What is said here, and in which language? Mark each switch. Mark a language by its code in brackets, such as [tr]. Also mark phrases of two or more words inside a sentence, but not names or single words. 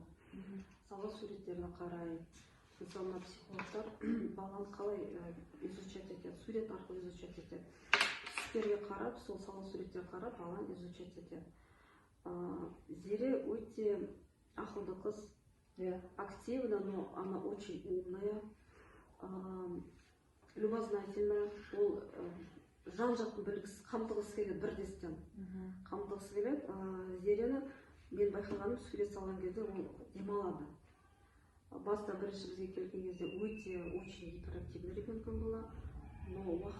[kk] Мысалы суреттерді қарай, мысалы психологтар баланы қалай изучать етеді, сурет арқылы изучать етеді. Түстерге қарап, сол сала суреттер қарап, баланы изучать етеді. Зере өте ақылды қыз, [ru] активна, но она очень умная, [kk] любознательная, ол жан-жақтың білгісі, қамтығысы келеді, бірдестен қамтығысы келеді. Зерені мен байқағаным, сурет салған кезде ол демалады. Баста бірінші бізге келген кезде өте [ru] очень гиперактивный ребенком была, но [kk] уақыт